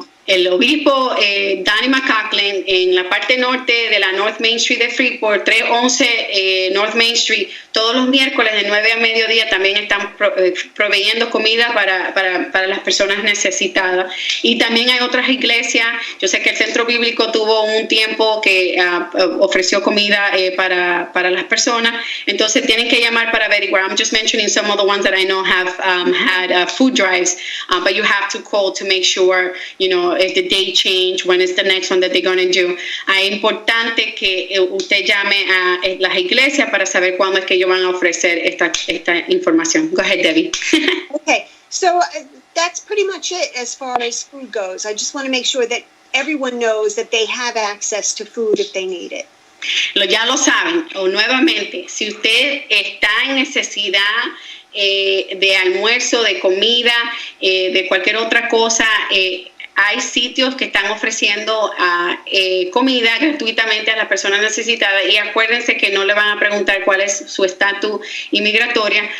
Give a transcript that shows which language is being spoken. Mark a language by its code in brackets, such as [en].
[es] El obispo Donnie McCaughlin en la parte norte de la North Main Street de Freeport, 311 North Main Street, todos los miércoles de 9 a mediodía también están proveyendo comida para las personas necesitadas. Y también hay otras iglesias. Yo sé que el Centro Bíblico tuvo un tiempo que ofreció comida para las personas. Entonces tienen que llamar para averiguar. [en] I'm just mentioning some of the ones that I know have had food drives, but you have to call to make sure, if the date change, when is the next one that they're going to do. [es] Es importante que usted llame a las iglesias para saber cuándo es que ellos van a ofrecer esta información. [en] Go ahead, Debbie. Okay, so that's pretty much it as far as food goes. I just want to make sure that everyone knows that they have access to food if they need it. [es] Ya lo saben, o nuevamente, si usted está en necesidad de almuerzo, de comida, de cualquier otra cosa, hay sitios que están ofreciendo comida gratuitamente a las personas necesitadas, y acuérdense que no le van a preguntar cuál es su estatus inmigratoria.